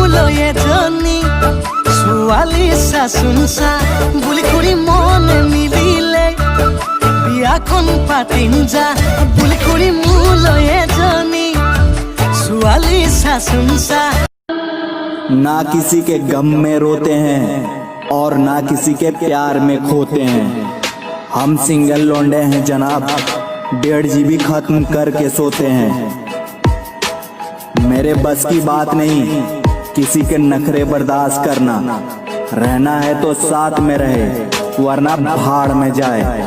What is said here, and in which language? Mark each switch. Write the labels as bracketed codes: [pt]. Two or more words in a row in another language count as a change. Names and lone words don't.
[as] এজনী ছোৱালী চাচোনচা বুলি কৰি মনে মিলিলে বিয়াখন পাতিম যা বুলি কৰি মোলৈ এজনী ছোৱালী চাচোনচা। [hi] ना किसी के गम में रोते हैं और ना किसी के प्यार में खोते हैं। हम सिंगल लौंडे हैं जनाब, 1.5 GB खत्म करके सोते हैं। मेरे बस की बात नहीं किसी के नखरे बर्दाश्त करना, रहना है तो साथ में रहे वरना भाड़ में जाए।